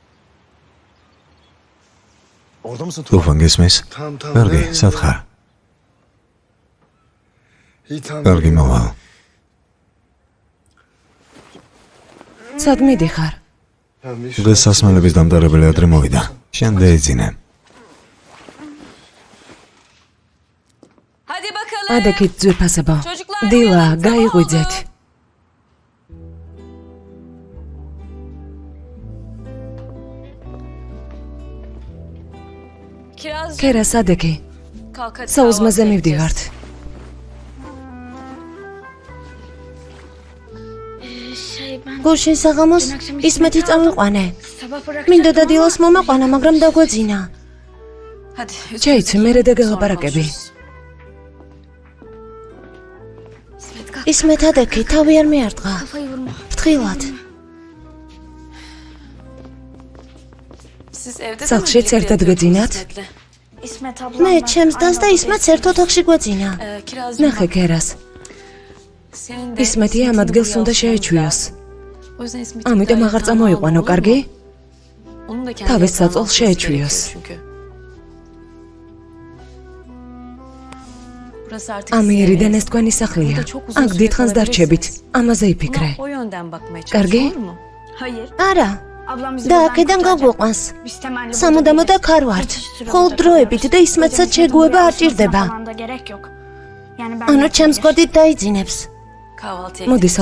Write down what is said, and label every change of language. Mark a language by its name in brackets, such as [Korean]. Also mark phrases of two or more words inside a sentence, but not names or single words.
[Georgian] თუფან გესმის? კარგი, სად ხარ? კარგი, მოვალ. სად მიდიხარ? დღეს სასმელების დამტარებელი ადრე მოვიდა. შენ დაეძინე. [Turkish] Hadi bakalım. [Georgian] ადექით ძვირფასებო. [Turkish] Çocuklar, [Georgian] დილა, [Turkish] uyanın, [Georgian] გაიღვიძეთ. [Turkish] Kiraz, [Georgian] ქერას ადექი. [Turkish] kalk hadi. [Georgian] საუზმაზე [Turkish] kahvaltı [Georgian] მივდივართ. გუშინ საღამოს ისმეთი წავიყვანე. მინდოდა დილას მომაყვანა, მაგრამ დაგვეძინა. [Turkish] Hadi. [Georgian] ჩაიცვი, მერე და გელაპარაკები. ისმეთ ადექი, თავი არ მიარტყა. ფრთხილად. [Turkish] Siz evde [Georgian] Sağ ერთად გვეძინათ? მე ჩემს დას და ისმეთს ერთ ოთახში გვეძინა. [Turkish] Kiraz, [Georgian] ნახე ქერას. [Turkish] senin de [Georgian] ისმეთი ამ ადგილს უნდა შეეჩვიოს. [Turkish] O yüzden İsmet'i [Georgian] ამიტომ აღარ წამოიყვანო, კარგი? [Turkish] Onun da kendi [Georgian] თავის [Turkish] yatağına [Georgian] საწოლს [Turkish] alması [Georgian] შეეჩვიოს. [Turkish] gerekiyor çünkü. Burası artık [Georgian] ამიერიდან [Turkish] sizin [Georgian] ეს თქვენი სახლია. [Turkish] Burada çok uzun [Georgian] აქ [Turkish] süre [Georgian] დიდხანს [Turkish] kalabilirsiniz. [Georgian] დარჩებით. ამაზე [Turkish] Buna [Georgian] იფიქრე. [Turkish] o yönden bakmaya [Georgian] Kargi? [Turkish] çalışıyor mu? Hayır. [Georgian] არა, და აქედან გაგვიყვანს. სამუდამოდ აქ არ ვართ. მხოლოდ დროებით და ისმეთსაც შეგუება არ ჭირდება. ანუ ჩემს გოდით დაიძინებს. [Turkish] Kahvaltıya [Georgian] მოდი [Turkish] gidip